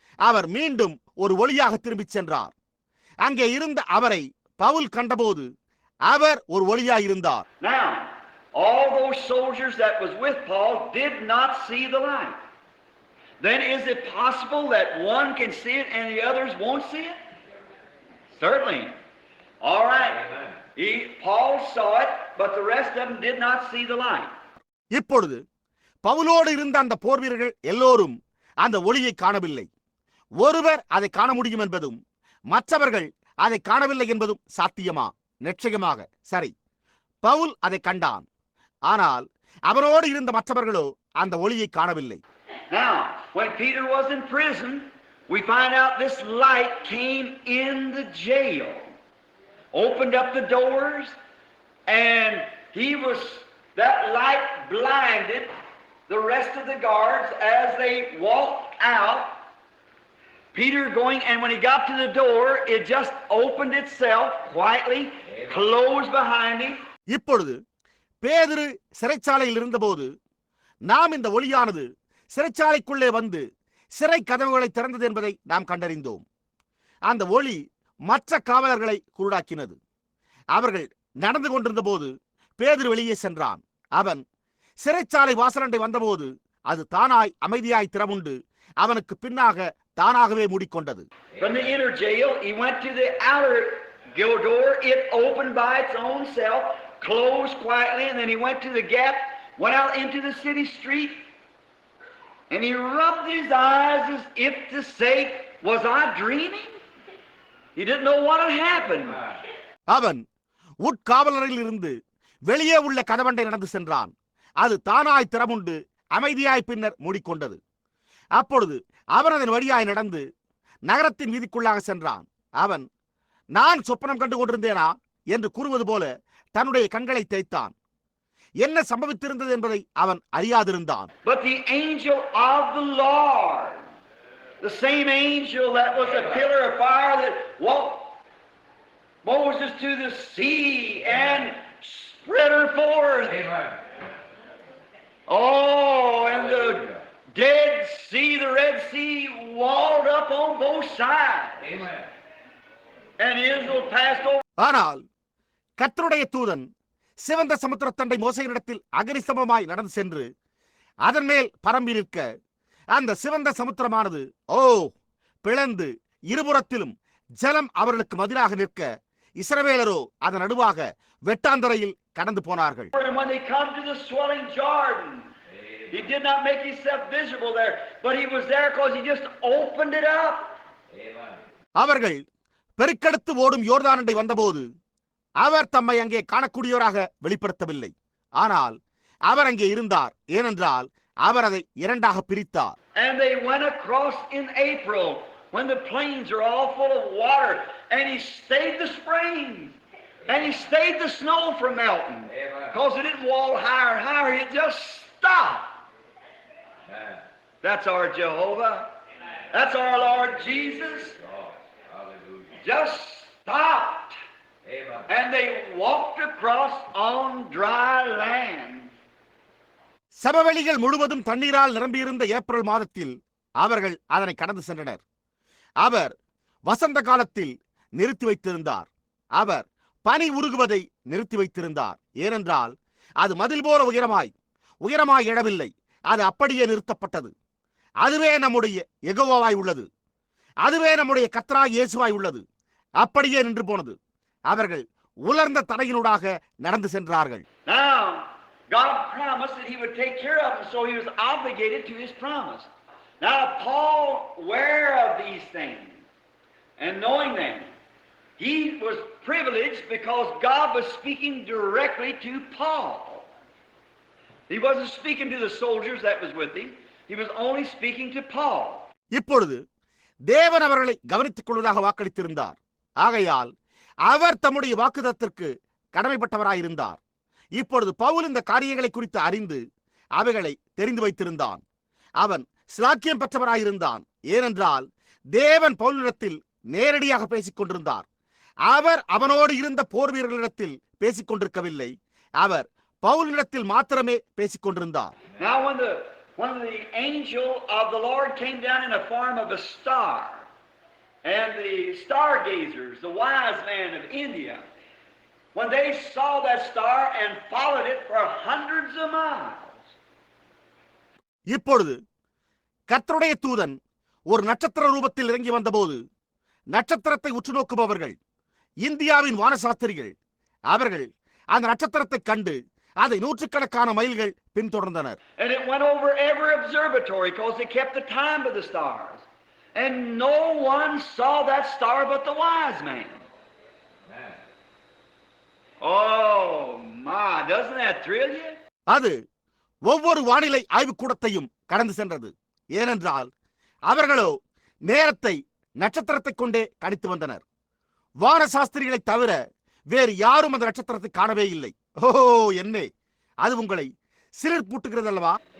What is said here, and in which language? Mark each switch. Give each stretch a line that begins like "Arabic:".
Tamil: அவர் மீண்டும் ஒரு ஒளியாக திரும்பிச் சென்றார். அங்கே இருந்த அவரை பவுல் கண்டபோது அவர் ஒரு ஒளியாக இருந்தார்.
English: Now, all those soldiers that was with Paul did not see the light. Then is it possible that one can see it and the others won't see it? Certainly. All right. Paul saw it, but the rest of them did not see the light.
Tamil: இப்பொழுது பவுலோடு இருந்த அந்த போர் வீரர்கள் எல்லோரும் அந்த ஒளியை காணவில்லை. ஒருவர் அதை காண முடியும் என்பதும் மற்றவர்கள் அதை காணவில்லை என்பதும் சாத்தியமா? நிச்சயமாக சரி. பவுல் அதை கண்டான். ஆனால் அவரோடு இருந்த மற்றவர்களோ அந்த ஒளியை காணவில்லை.
English: Now, when Peter was in prison, we find out this light came in the jail, opened up the doors, and that light blinded the rest of the guards as they walked out. Peter going, and when he got to the door, it just opened itself quietly, closed behind him.
Tamil: இப்பொழுது பேதுரு சிறைச்சாலையில் இருந்தபோது நாம் இந்த ஒளியானது சிறைச்சாலைக்குள்ளே வந்து சிறை கதவுகளை திறந்தது என்பதை நாம் கண்டறிந்தோம். அந்த ஒளி மற்ற காவலர்களை குருடாக்கினது. அவர்கள் நடந்து கொண்டிருந்த போது பேதுரு வெளியே சென்றான். அவன் சிறைச்சாலை வாசலண்டை வந்தபோது அது தானாய் அமைதியாய் திறமுண்டு அவனுக்கு பின்னாக தானாகவே மூடிக்கொண்டது.
English: From the inner jail, he went to the outer door. It opened by its own self, closed quietly, and then he went to the gap, went out into the city street, and he rubbed his eyes as if to say, was I dreaming? He didn't know what had happened.
Tamil: அவன் உட்காவலரில் இருந்து வெளியே உள்ள கதவண்டை நடந்து சென்றான். அது தானாய் திறமுண்டு அமைதியாய் பின்னர் மூடிக்கொண்டது. அப்பொழுது அவன் அதன் வழியாய் நடந்து நகரத்தின் வீதிக்குள்ளாக சென்றான். அவன், நான் சொப்பனம் கண்டு கொண்டிருந்தேனா என்று கூறுவது போல தன்னுடைய கண்களை தேய்த்தான். என்ன சம்பவித்திருந்தது என்பதை அவன் அறியாதிருந்தான்.
English: But the angel of the Lord, the same angel that was a pillar of fire that walked Moses to the sea and spread her forth. Amen. Oh, and the Dead Sea, the Red Sea, walled up on both sides. Amen. And Israel passed over.
Tamil: ஆனால் கர்த்தருடைய தூதன் சிவந்த சமுத்திரத்தண்டை மோசேயினிடத்தில் அக்னிஸ்தம்பமாய் நடந்து சென்று அதன் மேல் பரம்பி நிற்க அந்த சிவந்த சமுத்திரமானது பிளந்து இருபுறத்திலும் ஜலம் அவர்களுக்கு மதிலாக நிற்க இஸ்ரவேலரோ அதன் நடுவாக வெட்டாந்தரையில் கடந்து போனார்கள்.
English: When they come to the swelling Jordan, he did not make himself visible there, but he was there because he just opened it up.
Tamil: அவர்கள் பெருக்கெடுத்து ஓடும் யோர்தானண்டை வந்தபோது அவர் தம்மை அங்கே காணக்கூடியவராக வெளிப்படுத்தவில்லை. ஆனால் அவர் அங்கே இருந்தார். ஏனென்றால் அவர் அதை இரண்டாக பிரித்தார்.
English: And they went across in April when the plains are all full of water, and he stayed the springs, and he stayed the snow from melting, because it didn't wall higher and higher. It just stopped. That's our Jehovah. That's our Lord Jesus. Just stopped. And they walked across on dry land.
Tamil: சமவெளிகள் முழுவதும் தண்ணீரால் நிரம்பியிருந்த April மாதத்தில் அவர்கள் அதனை கடந்து சென்றனர். அவர் வசந்த காலத்தில் நிறுத்தி வைத்திருந்தார். அவர் பனி உருகுவதை நிறுத்தி வைத்திருந்தார். ஏனென்றால் அது மதில் போல உயரமாய் எழவில்லை. அது அப்படியே நிறுத்தப்பட்டது. அதுவே நம்முடைய யெகோவாவாய் உள்ளது. அதுவே நம்முடைய கர்த்தராகிய இயேசுவாய் உள்ளது. அப்படியே நின்று போனது. அவர்கள் உலர்ந்த தரையினூடாக நடந்து சென்றார்கள்.
English: Now, God promised that He would take care of them, so He was obligated to His promise. Now, Paul, aware of these things and knowing them, he was privileged because God was speaking directly to Paul. He wasn't speaking to the soldiers that was with him. He was only speaking to Paul.
Tamil: இப்பொழுது தேவன் அவர்களை கவனித்துக் கொள்வதாக வாக்களித்திருந்தார். ஆகையால் அவர் தம்முடைய வாக்குதத்திற்கு கடமைப்பட்டவராயிருந்தார். இப்பொழுது பவுல் இந்த காரியங்களை குறித்து அறிந்து அவைகளை தெரிந்து வைத்திருந்தான். அவன் சிலாக்கியம் பெற்றவராயிருந்தான். ஏனென்றால் தேவன் பவுலிடத்தில் நேரடியாக பேசிக் கொண்டிருந்தார். அவர் அவனோடு இருந்த போர் வீரர்களிடத்தில் பேசிக் கொண்டிருக்கவில்லை. அவர் பவுலிடத்தில் மாத்திரமே பேசிக் கொண்டிருந்தார்.
English: Now when the angel of the Lord came down in the form of a star, and the stargazers, the wise men of India, when they saw that star and followed it for hundreds of miles.
Tamil: இப்பொழுது கர்த்தருடைய தூதன் ஒரு நட்சத்திர ரூபத்தில் இறங்கி வந்தபோது நட்சத்திரத்தை உற்று நோக்குபவர்கள் இந்தியாவின் வானசாஸ்திரிகள் அவர்கள் அந்த நட்சத்திரத்தை கண்டு அதை நூற்றுக்கணக்கான மைல்கள் பின்தொடர்ந்தனர்.
English: And it went over every observatory because they kept the time of the stars. And no one saw that star but the wise man. Oh my, doesn't that thrill you?
Tamil: அது ஒவ்வொரு வானிலை ஆய்வுக்கூடத்தையும் கடந்து சென்றது. ஏனென்றால் அவர்களோ நேரத்தை நட்சத்திரத்தை கொண்டே கணித்து வந்தனர். வானசாஸ்திரிகளை தவிர வேறு யாரும் அந்த நட்சத்திரத்தை காணவே இல்லை. ஓஹோ, என்ன அது உங்களை சிலிர் பூட்டுகிறது அல்லவா?